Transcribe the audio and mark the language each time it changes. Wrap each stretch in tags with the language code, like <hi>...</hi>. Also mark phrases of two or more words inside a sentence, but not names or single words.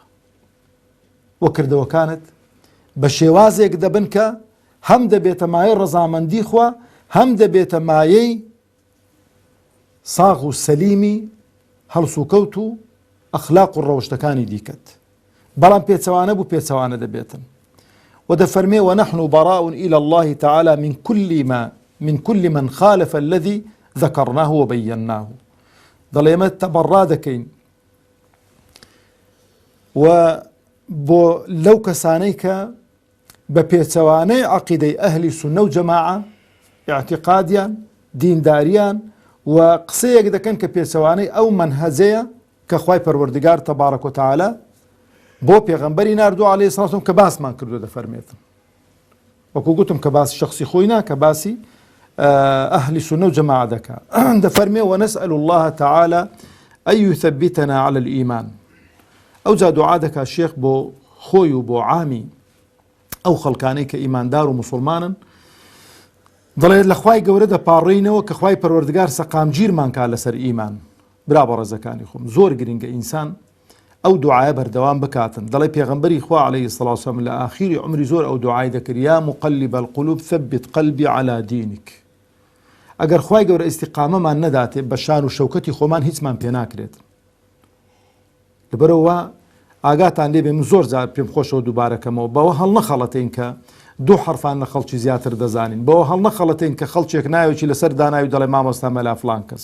<ckb>وە کردەوەکانت بە شێوازێک دەبن کە هەم دەبێتە مایەی ڕەزامەندی خوا، هەم دەبێتە مایەی ساغ و سەلیمی هەڵس و کەوت و ئەخلاق و ڕەوشتەکانی دیکەت. بەڵام پێچەوانە بوو پێچەوانە دەبێتن. و دەفەرمێ</ckb> <ar>ونحن براء إلى الله تعالى من كل من خالف الذي ذكرناه وبيناه.</ar> <ckb>دەڵێ ئێمە تەبەڕا دەکەین و بۆ لەو کەسانەی کە بە پێچەوانەی عەقیدەی ئەهلی سونە و جەماعە ئیعتیقادیان دینداریان و قسەیەک دەکەن کە پێچەوانەی ئەو منهەجەیە کە خوای پەروەردگار</ckb> <ar>تەبارەک و تەعالا</ar> <ckb>بۆ پێغەمبەری ناردووە</ckb> <ar>عەلەیهی سەڵات وسەلام</ar> <ckb>کە باسمان کردووە دەفەرمێتن. وەکو گوتم کە باسی شخصی خۆی ناکە، باسی ئەهلی سونە و جەماعە دەکا.</ckb> <ar>دەفەرمێ ونسأل الله تعالى أن يثبتنا على الإيمان.</ar> <ckb>ئەو جا دوعا دەکا شێخ بۆ خۆی و بۆ عامی ئەو خەڵکانەی کە ئیماندار و موسڵمانن، دەڵێت لە خوای گەورە دەپاڕێینەوە کە خوای پەروەردگار سەقامگیرمان کا لەسەر ئیمان. برا بە ڕێزەکانی خۆم زۆر گرنگە ئینسان ئەو دوعایە بەردەوام بکاتن. دەڵێ پێغەمبەری خوا</ckb> <ar>عەلەیهی سەڵات وسەلام</ar> <ckb>لە ئاخیری عمری زۆر ئەو دوعای دەکرد،</ckb> <ar>یا مقلب القلوب ثبت قلبي على دينك.</ar> <ckb>ئەگەر خوای گەورە ئیستیقامەمان نەداتێ بە شان و شەوکەتی خۆمان هیچمان پێ ناکرێت. لەبەرەوە ئاگاتان لێبێ، من زۆر جار پێم خۆشەوە دووبارەکەمەوە بەوە هەڵ نەخەڵەتین کە دوو حرفان لە خەڵکی زیاتر دەزانین، بەوە هەڵ نەخەڵەتین کە خەڵکێک ناوێکی لەسەر داناوی دەڵێ مامۆستا مەلا فڵان کەس.</ckb>